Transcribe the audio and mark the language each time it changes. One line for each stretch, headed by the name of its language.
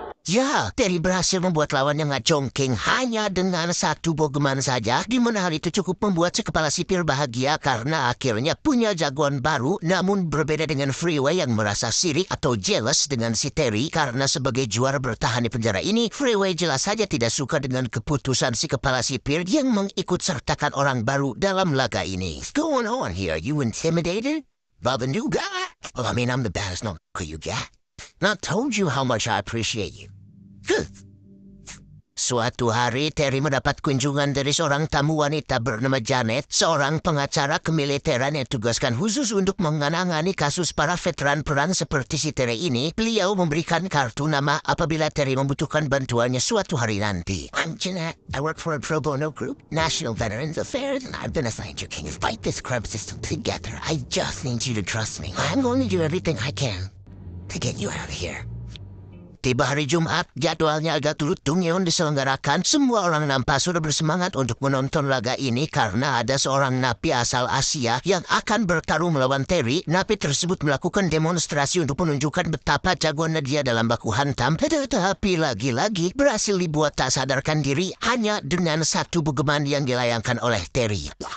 Indonesian: Ya, Terry berhasil membuat lawannya ngacongking hanya dengan 1 bogeman saja, di mana hal itu cukup membuat si kepala sipil bahagia karena akhirnya punya jagoan baru. Namun berbeda dengan Freeway yang merasa sirik atau jealous dengan si Terry karena sebagai juara bertahan di penjara ini, Freeway jelas saja tidak suka dengan keputusan si kepala sipil yang mengikut sertakan orang baru dalam laga ini.
English: What's going on here? You intimidated? By the new guy? Well, I mean, I'm the baddest knocker you got. Not told you how much I appreciate you.
Indonesian: Suatu hari, Terry mendapat kunjungan dari seorang tamu wanita bernama Janet, seorang pengacara kemiliteran yang tugaskan khusus untuk menangani kasus para veteran perang seperti si Terry ini. Beliau memberikan kartu nama apabila Terry membutuhkan bantuannya suatu hari nanti.
English: I'm Janet. I work for a pro bono group, National Veterans Affairs, and I've been assigned your king to fight this crime system together. I just need you to trust me. I'm going to do everything I can to get you out of here.
Indonesian: Tiba hari Jumat, jadwalnya agak Dungeon diselenggarakan. Semua orang nampak sudah bersemangat untuk menonton laga ini karena ada seorang napi asal Asia yang akan bertarung melawan Terry. Napi tersebut melakukan demonstrasi untuk menunjukkan betapa jagoannya dia dalam baku hantam. Tetapi lagi-lagi berhasil dibuat tak sadarkan diri hanya dengan 1 bogeman yang dilayangkan oleh Terry.